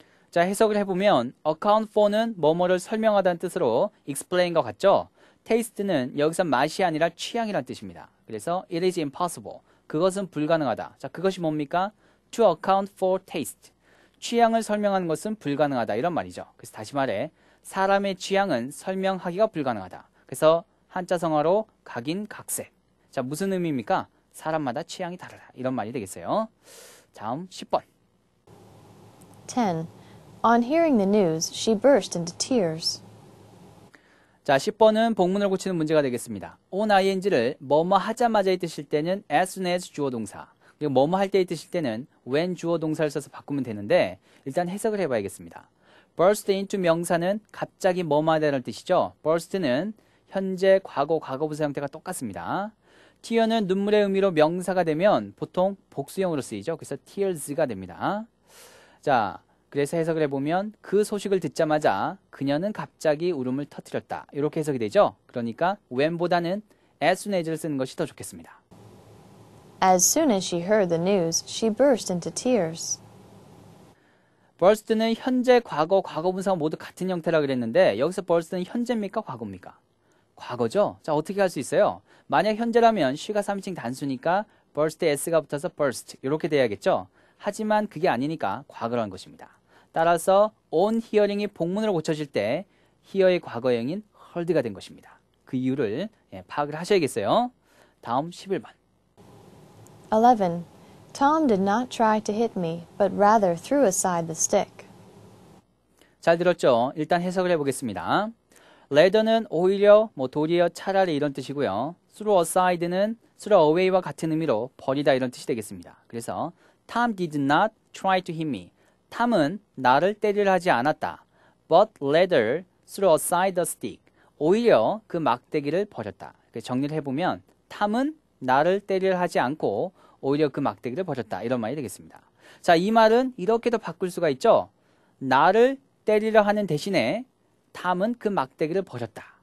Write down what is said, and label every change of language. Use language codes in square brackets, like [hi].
[ko] 자, 해석을 해보면 account for는 뭐뭐를 설명하다는 뜻으로 explain과 같죠. taste는 여기서 맛이 아니라 취향이란 뜻입니다. 그래서 [en] it is impossible. [ko] 그것은 불가능하다. 자, 그것이 뭡니까? [en] to account for taste. [ko] 취향을 설명하는 것은 불가능하다. 이런 말이죠. 그래서 다시 말해 사람의 취향은 설명하기가 불가능하다. 그래서 한자성어로 각인 각색. 자, 무슨 의미입니까? 사람마다 취향이 다르다. 이런 말이 되겠어요. 다음 10번. 10. [en] On hearing the news, she burst into tears. [ko] 자, 10번은 복문을 고치는 문제가 되겠습니다. on ing를 뭐뭐 하자마자의 뜻일 때는 as soon as 주어 동사, 그리고 뭐뭐 할 때의 뜻일 때는 when 주어 동사를 써서 바꾸면 되는데 일단 해석을 해봐야겠습니다. burst into 명사는 갑자기 뭐뭐 하다는 뜻이죠. burst는 현재, 과거, 과거분사 형태가 똑같습니다. tear는 눈물의 의미로 명사가 되면 보통 복수형으로 쓰이죠. 그래서 tears가 됩니다. 자, 그래서 해석을 해보면 그 소식을 듣자마자 그녀는 갑자기 울음을 터뜨렸다. 이렇게 해석이 되죠. 그러니까 when보다는 as soon as를 쓰는 것이 더 좋겠습니다. [en] As soon as she heard the news, she burst into tears. [ko] burst는 현재, 과거, 과거분사가 모두 같은 형태라 그랬는데 여기서 burst는 현재입니까? 과거입니까? 과거죠? 자, 어떻게 할 수 있어요? 만약 현재라면 she가 3인칭 단수니까 burst에 s가 붙어서 burst 이렇게 돼야겠죠? 하지만 그게 아니니까 과거라는 것입니다. 따라서 on hearing이 복문으로 고쳐질 때 hear의 과거형인 heard가 된 것입니다. 그 이유를 파악을 하셔야겠어요. 다음 11번. 11. [en] Tom did not try to hit me, but rather threw aside the stick. [ko] 잘 들었죠? 일단 해석을 해보겠습니다. rather는 오히려, 도리어, 차라리 이런 뜻이고요. throw aside는 throw away와 같은 의미로 버리다 이런 뜻이 되겠습니다. 그래서 [en] Tom did not try to hit me. [ko] 탐은 나를 때리려 하지 않았다. [en] But rather threw aside the stick. [ko] 오히려 그 막대기를 버렸다. 정리를 해보면 탐은 나를 때리려 하지 않고 오히려 그 막대기를 버렸다. 이런 말이 되겠습니다. 자, 이 말은 이렇게도 바꿀 수가 있죠. 나를 때리려 하는 대신에 탐은 그 막대기를 버렸다.